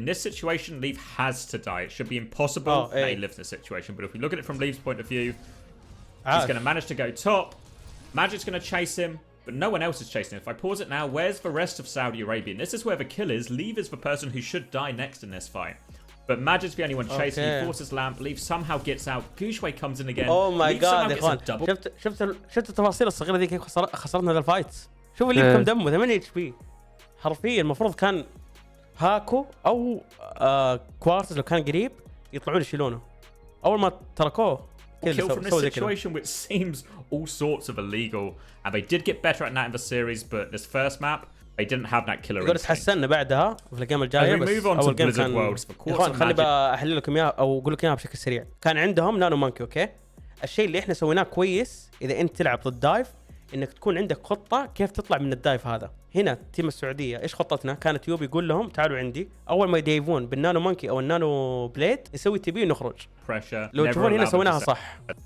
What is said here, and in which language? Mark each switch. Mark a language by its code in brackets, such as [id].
[en] In this situation, Leave has to die. It should be impossible that he lives in this situation. But if we look at it from Leave's point of view, he's going to manage to go top. Magic's going to chase him, but no one else is chasing him. If I pause it now, where's the rest of Saudi Arabia? And this is where the kill is. Leave is the person who should die next in this fight. But Magic's the only one chasing. He forces Lamp. Leave somehow gets out. Gushway comes in again. Oh my god [ar] يا اخوان، شفت التفاصيل الصغيره ذي كيف خسرنا هذا الفايت. شوف اللي كم دمه 8 HP حرفيا. المفروض كان هاكو او كوارتز لو كان قريب يطلعون يشيلونه. اول ما تركوه [en] kill from this situation, which seems all sorts of illegal, and they did get better at that in the series, but this first map they didn't have that killer. [ar] يقول تحسنا بعدها في الجيم الجايه، بس اول جيم كان خلي بحلل لكم اياها او اقول لك اياها بشكل سريع. كان عندهم نانو مانكي. اوكي، الشيء اللي احنا سويناه كويس اذا انت تلعب ضد دايف، انك تكون عندك خطه كيف تطلع من الدايف هذا. هنا تيم السعوديه ايش خطتنا؟ كانت يوبي يقول لهم تعالوا عندي، اول ما يديفون بالنانو مانكي او النانو بليد يسوي تي بي ونخرج. لو تشوفون هنا سويناها صح.